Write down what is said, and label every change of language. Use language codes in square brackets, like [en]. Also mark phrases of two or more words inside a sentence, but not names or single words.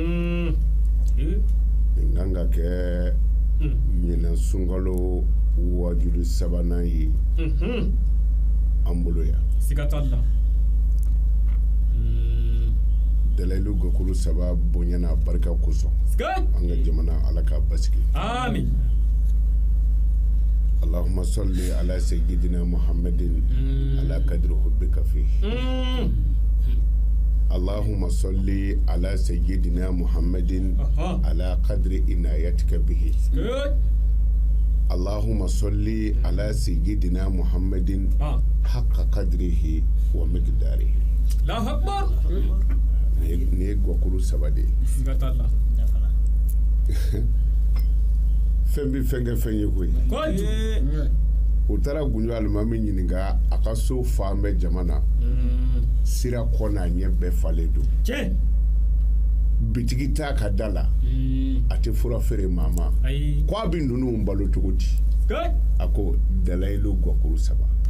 [bm] nin kan ka kɛ ɲinɛ sunkalo wajulu sabanan ye an bolo yan dalilu gakulu saba bonyana barika kosɔn an ka jamana Ala ka basigi amin [ar] اللهم صل على سيدنا محمد على قدر حبك في اللهم صل على سيدنا محمد على قدر عنايتك به اللهم صل على سيدنا محمد حق قدره ومقداره الله أكبر [bm] ni gakulu saba de fɛn bɛ fɛn kɛ fɛn ye koyi u taara Gunjo alimami ɲininka a ka so fan bɛ jama na sira kɔ n'a ɲɛ bɛɛ falen don bitigi t'a ka da la a tɛ fura feere maa ma ko a bɛ ninnu balo cogo di a ko dalayilu gakulu saba